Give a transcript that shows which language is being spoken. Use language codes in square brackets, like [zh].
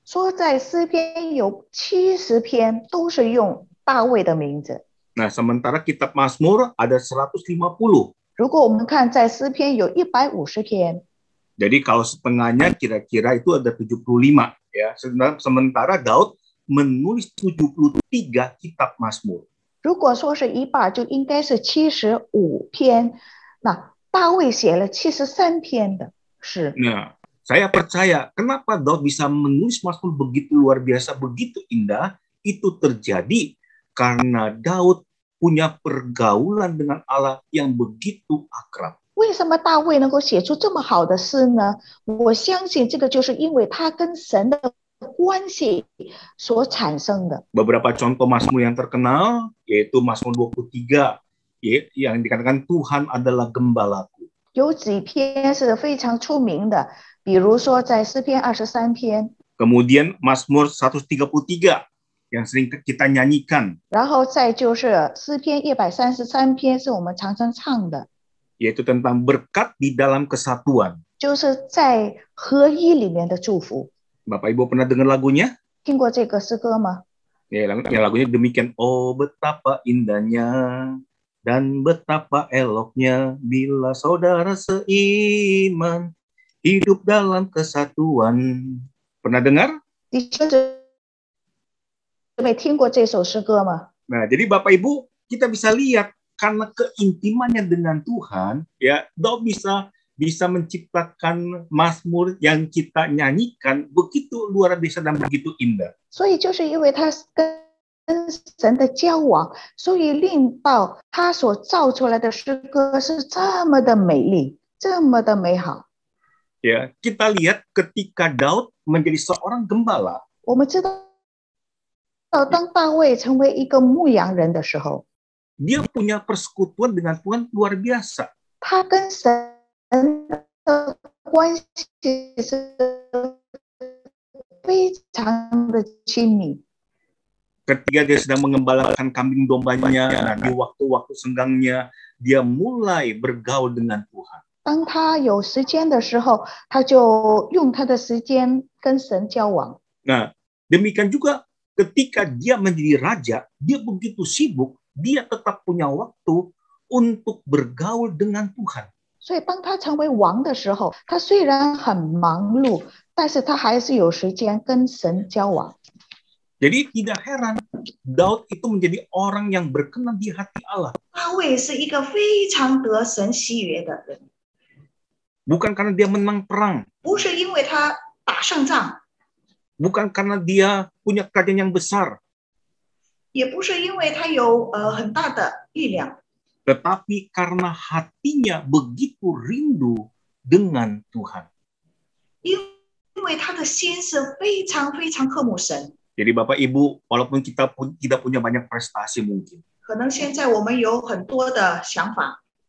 [zh] 说在诗篇有70篇都是用大卫的名字。 [id] Nah, sementara kitab Mazmur ada 150. [zh] 如果我们看在诗篇有150篇， [id] Jadi kalau setengahnya kira-kira itu ada 75 ya. Sementara Daud menulis 73 kitab Mazmur. [zh] 如果说是一半，就应该是75篇。那大卫写了73篇的诗。 [id] Nah, saya percaya kenapa Daud bisa menulis Mazmur begitu luar biasa, begitu indah, itu terjadi karena Daud punya pergaulan dengan Allah yang begitu akrab. [zh] 为什么大卫能够写出这么好的诗呢？我相信这个就是因为他跟神的关系所产生的。 [id] Beberapa contoh Mazmur yang terkenal yaitu Mazmur 23 yang dikatakan Tuhan adalah gembalaku. [zh] 有几篇是非常出名的，比如说在诗篇23篇， [id] Kemudian Mazmur 133 yang sering kita nyanyikan, [zh] 然后再就是诗篇133篇是我们常常唱的， [id] yaitu tentang berkat di dalam kesatuan. [zh] 就是在合一里面的祝福。 [id] Bapak Ibu pernah dengar lagunya? [zh] 听过这个诗歌吗？ [id] Ya, lagunya demikian. Oh, betapa indahnya dan betapa eloknya bila saudara seiman hidup dalam kesatuan. Pernah dengar? [zh] 弟兄姊妹听过这首诗歌吗？ [id] Nah, jadi Bapak Ibu, kita bisa lihat karena keintimannya dengan Tuhan, ya, Daud bisa menciptakan Mazmur yang kita nyanyikan begitu luar biasa dan begitu indah. [zh] 所以就是因为他跟神的交往，所以令到他所造出来的诗歌是这么的美丽，这么的美好。 [id] Ya, kita lihat ketika Daud menjadi seorang gembala, [zh] 我们知道，当大卫成为一个牧羊人的时候， [id] dia punya persekutuan dengan Tuhan luar biasa. [zh] 他跟神的关系是非常的亲密。 [id] Ketika dia sedang mengembalakan kambing dombanya, nah, di waktu-waktu senggangnya, dia mulai bergaul dengan Tuhan. [zh] 当他有时间的时候，他就用他的时间跟神交往。 [id] Nah, demikian juga ketika dia menjadi raja, dia begitu sibuk, dia tetap punya waktu untuk bergaul dengan Tuhan. [zh] 所以当他成为王的时候，他虽然很忙碌，但是他还是有时间跟神交往。 [id] Jadi tidak heran Daud itu menjadi orang yang berkenan di hati Allah. [zh] 大卫是一个非常得神喜悦的人， [id] Bukan karena dia menang perang, [zh] 不是因为他打胜仗， [id] bukan karena dia punya kerajaan yang besar, [zh] 也不是因为他有很大的力量， [id] tetapi karena hatinya begitu rindu dengan Tuhan. [zh] 因为他的心是非常非常渴慕神。 [id] Jadi Bapak Ibu, walaupun kita tidak punya banyak prestasi mungkin, [zh] 可能现在我们有很多的想法，